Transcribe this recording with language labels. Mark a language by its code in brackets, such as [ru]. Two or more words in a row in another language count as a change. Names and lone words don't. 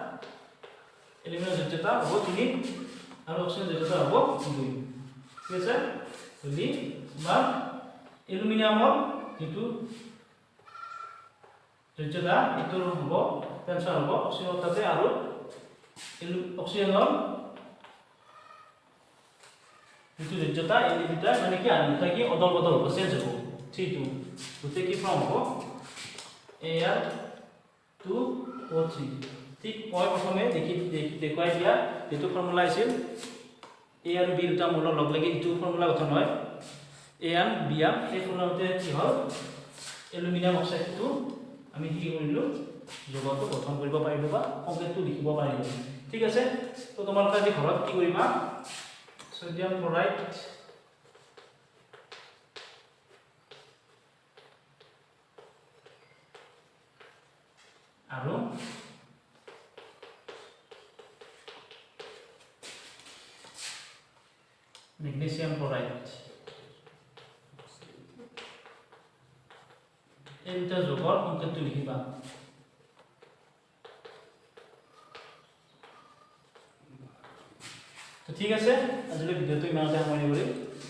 [as] হ'ব 3 আৰু অক্সিজেনৰ যোজ্যতা হ'ব 2 ঠিক আছে যদি বা এলুমিনিয়ামৰ যেটো যোজ্যতা এটো হ'ব টেনচন হ'ব অক্সিজেনৰ তাতে আৰু অক্সিজেনৰ যেটো যোজ্যতা এই দুটা মানে কি আৰু দুটা কি অদল বদল হ'ব চেঞ্জ হ'ব 3 2 গতে কি ফৰ্ম হ'ব AR 2O3 ঠিক মই প্ৰথমে দেখুৱাই দিয়া যেটো ফৰ্মুলা আছিল a আৰু b দুটা মূলৰ লগ লাগি যেটো ফৰ্মুলা গঠন হয় [en] a and b [as] আর এই ফৰ্মুলাতে কি হল এলুমিনিয়াম অক্সাইডটো আমি কি কৰিলো যৌগটো গঠন কৰিব পাৰিলো বা সংকেতটো লিখিব পাৰিলো ঠিক আছে তো তোমালোকে আজি ঘৰত কি কৰিবা [en] sodium chloride [as] আৰু [en] magnesium chloride [as] এই দুটা যৌগৰ সংকেতটো লিখিবা তো ঠিক আছে আজিলৈ ভিডিওটো ইমানতে সামৰণি কৰিম